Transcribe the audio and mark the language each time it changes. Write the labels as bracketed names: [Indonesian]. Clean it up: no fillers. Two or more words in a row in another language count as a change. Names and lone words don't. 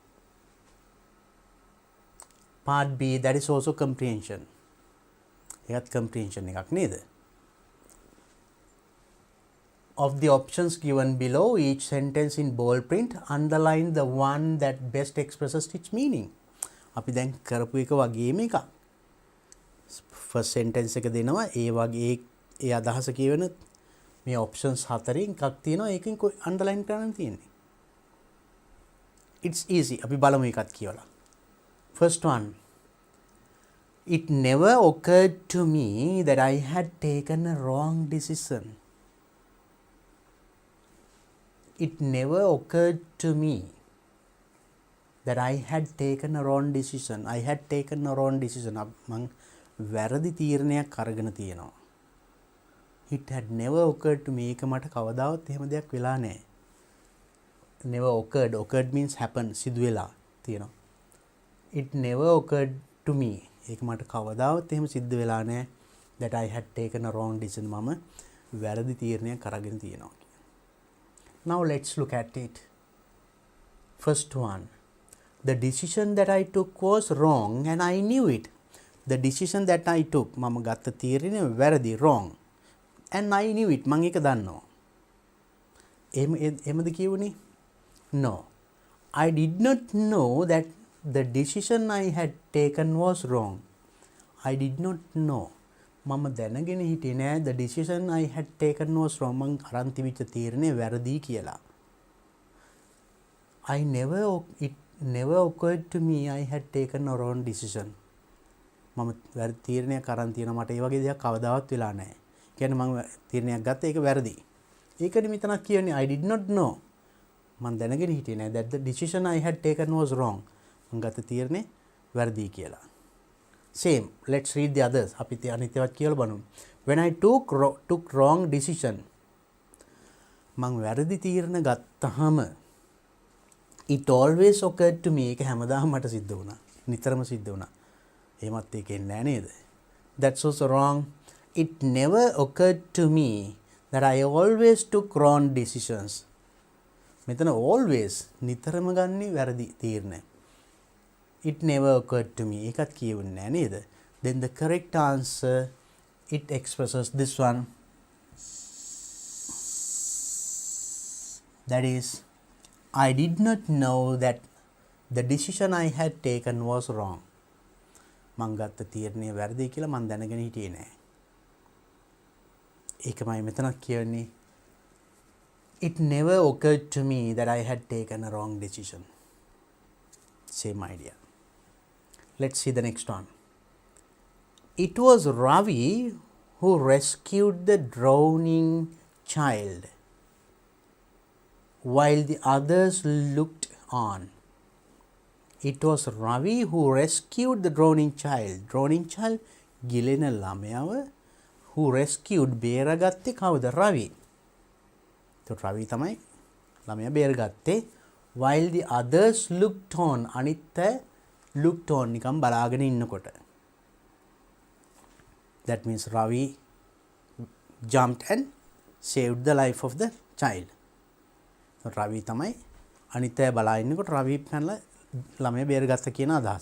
[English] Part B, that is also comprehension. [Sinhala] ඒකත් comprehension එකක් නේද? [English] Of the options given below, each sentence in bold print, underline the one that best expresses its meaning. [Sinhala] අපි දැන් කරපු එක වගේම එකක්. [English] First sentence [Sinhala] එක දෙනවා ඒ වගේ ඒ අදහස කියවෙන මේ options හතරෙන් එකක් තියෙනවා ඒකෙන් underline කරන්න තියෙන්නේ. [English] It's easy. [Sinhala] අපි බලමු එකත් කියවලා. [English] First one. It never occurred to me that I had taken a wrong decision. It never occurred to me that I had taken a wrong decision. I had taken a wrong decision. [Sinhala] මං වැරදි තීරණයක් අරගෙන තියෙනවා. [English] It had never occurred to me. [Sinhala] ඒක මට කවදාවත් එහෙම දෙයක් වෙලා නැහැ. [English] Never occurred. Occurred means happen. [Sinhala] සිදු වෙලා තියෙනවා. [English] It never occurred to me. [Sinhala] ඒක මට කවදාවත් එහෙම සිද්ධ වෙලා නැහැ. [English] That I had taken a wrong decision. [Sinhala] මම වැරදි තීරණයක් අරගෙන තියෙනවා. [English] Now let's look at it. First one, the decision that I took was wrong and I knew it. The decision that I took, [Sinhala] මම ගත්ත තීරණය වැරදි, [English] wrong, and I knew it. [Sinhala] මම ඒක දන්නවා. එහෙමද කියුනේ? [English] No. I did not know that the decision I had taken was wrong. I did not know. [Sinhala] මම දැනගෙන හිටියේ නෑ [English] the decision I had taken was wrong. [Sinhala] මං අරන් තිබිච්ච තීරණය වැරදි කියලා. [English] It never occurred to me I had taken a wrong decision. [Sinhala] මම වැරදි තීරණයක් අරන් තියෙනවා, මට ඒ වගේ දෙයක් කවදාවත් වෙලා නැහැ. කියන්නේ මම තීරණයක් ගත්තා ඒක වැරදි. ඒකනේ මෙතනක් කියන්නේ [English] I did not know. [Sinhala] මම දැනගෙන හිටියේ නෑ [English] that the decision I had taken was wrong. [Sinhala] මම ගත්ත තීරණේ වැරදි කියලා. [English] Same, let's read the others. [Sinhala] අපි අනිත්‍යවත් කියලා බලමු. [English] When I took wrong decision, [Sinhala] මම වැරදි තීරණ ගත්තාම [English] it always occurred to me. [Sinhala] ඒක හැමදාම මට සිද්ධ වුණා. නිතරම සිද්ධ වුණා. එහෙමත් ඒකෙන් නෑ නේද? [English] That's also wrong. It never occurred to me that I always took wrong decisions. [Sinhala] මෙතන always නිතරම ගන්නේ වැරදි තීරණ. [English] It never occurred to me. [Sinhala] ඒකත් කියුන්නේ නෑ නේද? [English] Then the correct answer, it expresses this one. That is, I did not know that the decision I had taken was wrong. [Sinhala] මං ගත්ත තීරණය වැරදි කියලා මං දැනගෙන හිටියේ නෑ. ඒකමයි මෙතනක් කියන්නේ. [English] It never occurred to me that I had taken a wrong decision. Same idea. Let's see the next one. It was Ravi who rescued the drowning child while the others looked on. It was Ravi who rescued the drowning child. Drowning child, [Sinhala] ගිලෙන ළමයාව [English] who rescued, [Sinhala] බේරගත්තේ කවුද? Ravi. So Ravi තමයි ළමයා බේරගත්තේ. [English] While the others looked on, [Sinhala] අනිත් අය [English] looked on [Sinhala] නිකම් බලාගෙන ඉන්නකොට. [English] That means Ravi jumped and saved the life of the child. [Sinhala] So Ravi තමයි අනිත් අය බලා ඉන්නකොට Ravi පැනලා ළමයා බේරගත්ත කියන අදහස.